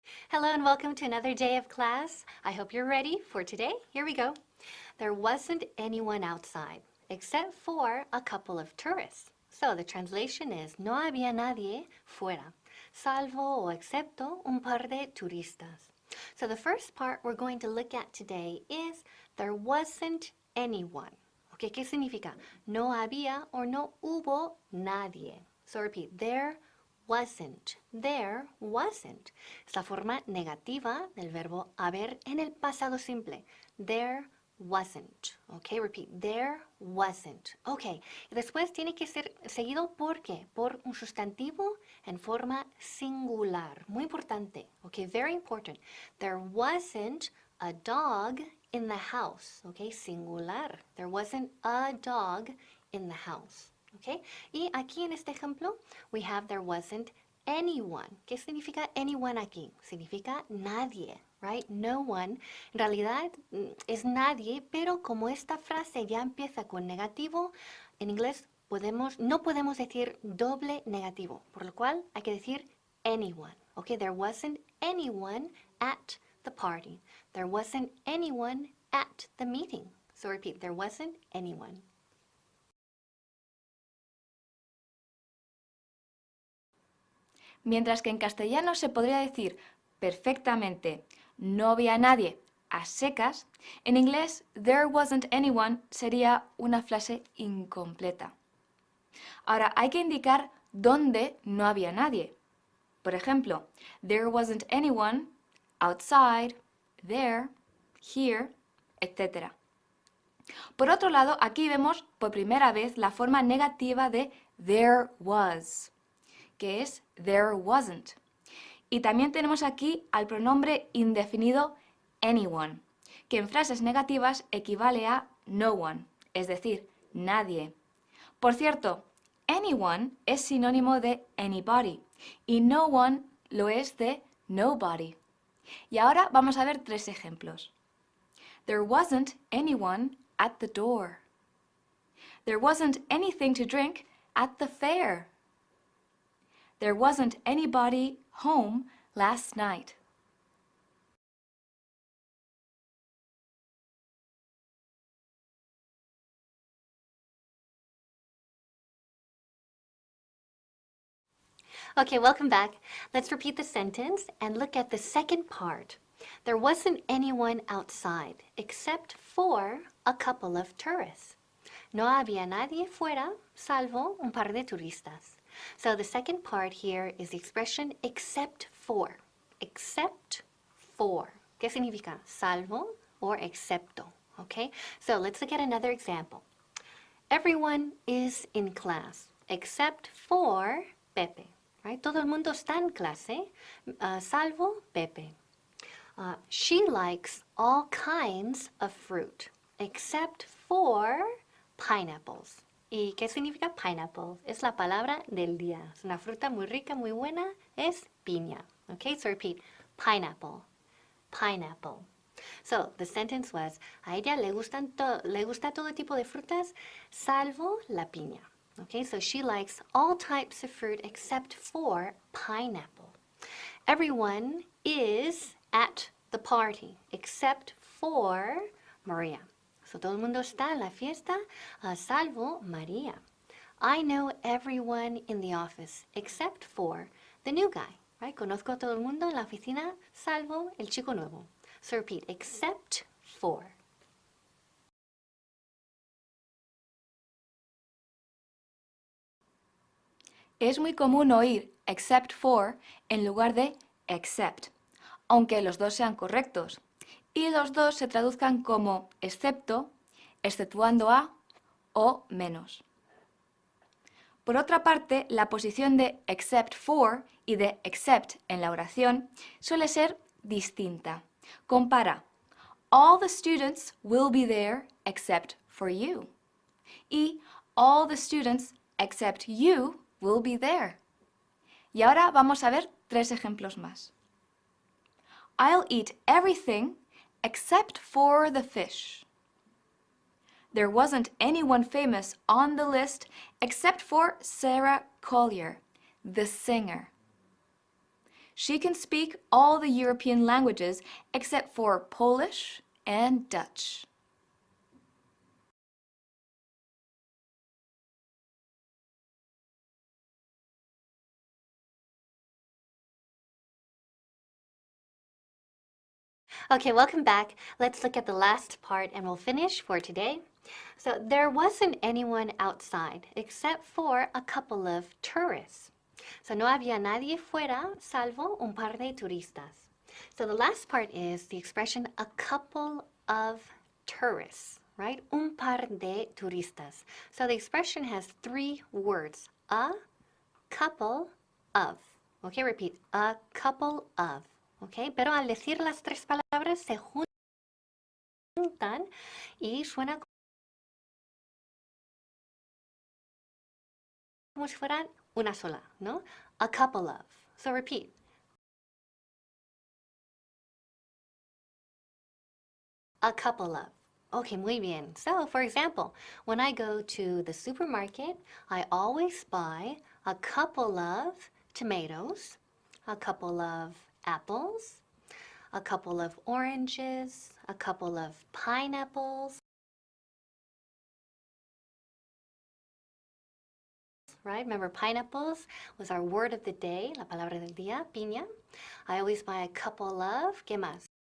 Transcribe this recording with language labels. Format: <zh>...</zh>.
<en>Hello and welcome to another day of class. I hope you're ready for today. Here we go. There wasn't anyone outside except for a couple of tourists. So the translation is</en> <es>no había nadie fuera, salvo o excepto un par de turistas.</es> <en>So the first part we're going to look at today is there wasn't anyone.</en> <es>Okay, ¿qué significa? No había or no hubo nadie.</es> <en>So repeat, there wasn't. There wasn't.</en> <es>Es la forma negativa del verbo haber en el pasado simple.</es> <en>There wasn't. Ok, repeat. There wasn't.</en> <es>Ok, y después tiene que ser seguido ¿por qué? Por un sustantivo en forma singular. Muy importante.</es> <en>Ok, very important. There wasn't a dog in the house. Ok, singular. There wasn't a dog in the house. Okay?</en> <es>Y aquí en este ejemplo,</es> <en>we have there wasn't anyone.</en> <es>¿Qué significa anyone aquí? Significa nadie, right?</es> <en>No one.</en> <es>En realidad es nadie, pero como esta frase ya empieza con negativo, en inglés no podemos decir doble negativo, por lo cual hay que decir anyone.</es> <en>Okay, there wasn't anyone at the party. There wasn't anyone at the meeting. So repeat, there wasn't anyone.</en> <es>Mientras que en castellano se podría decir perfectamente no había nadie a secas, en inglés</es> <en>there wasn't anyone</en> <es>sería una frase incompleta. Ahora hay que indicar dónde no había nadie. Por ejemplo,</es> <en>there wasn't anyone outside, there, here, etc.</en> <es>Por otro lado, aquí vemos por primera vez la forma negativa de there was, que es there wasn't. Y también tenemos aquí al pronombre indefinido anyone, que en frases negativas equivale a no one, es decir, nadie. Por cierto, anyone es sinónimo de anybody y no one lo es de nobody. Y ahora vamos a ver tres ejemplos.</es> <en>There wasn't anyone at the door. There wasn't anything to drink at the fair. There wasn't anybody home last night. Okay, welcome back. Let's repeat the sentence and look at the second part. There wasn't anyone outside except for a couple of tourists.</en> <es>No había nadie fuera salvo un par de turistas.</es> <en>So the second part here is the expression except for. Except for.</en> <es>¿Qué significa? Salvo or excepto. Okay?</es> <en>So let's look at another example. Everyone is in class except for Pepe. Right?</en> <es>Todo el mundo está en clase, salvo Pepe.</es> <en>She likes all kinds of fruit, except for pineapples.</en> <es>¿Y qué significa pineapple? Es la palabra del día. Es una fruta muy rica, muy buena. Es piña.</es> <en>Okay, so repeat. Pineapple. Pineapple. So, the sentence was,</en> <es>a ella le gusta todo tipo de frutas, salvo la piña.</es> <en>Okay, so she likes all types of fruit except for pineapple. Everyone is at the party except for Maria.</en> <es>So todo el mundo está en la fiesta, salvo María.</es> <en>I know everyone in the office except for the new guy. Right?</en> <es>Conozco a todo el mundo en la oficina, salvo el chico nuevo.</es> <en>So repeat, except for.</en> <es>Es muy común oír except for en lugar de except, aunque los dos sean correctos, y los dos se traduzcan como excepto, exceptuando a o menos. Por otra parte, la posición de except for y de except en la oración suele ser distinta. Compara,</es> <en>all the students will be there except for you. Y all the students except you will be there.</en> <es>Y ahora vamos a ver tres ejemplos más.</es> <en>I'll eat everything except for the fish. There wasn't anyone famous on the list except for Sarah Collier, the singer. She can speak all the European languages except for Polish and Dutch. Okay, welcome back. Let's look at the last part and we'll finish for today. So there wasn't anyone outside except for a couple of tourists.</en> <es>So no había nadie fuera salvo un par de turistas.</es> <en>So the last part is the expression a couple of tourists, right?</en> <es>Un par de turistas.</es> <en>So the expression has three words. A couple of. Okay, repeat. A couple of.</en> <es>Okay, pero al decir las tres palabras se juntan y suena como si fueran una sola, ¿no?</es> <en>A couple of. So repeat. A couple of. Okay,</en> <es>muy bien.</es> <en>So, for example, when I go to the supermarket, I always buy a couple of tomatoes, a couple of apples, a couple of oranges, a couple of pineapples, right? Remember, pineapples was our word of the day,</en> <es>la palabra del día, piña.</es> <en>I always buy a couple of,</en> <es>¿qué más?</es>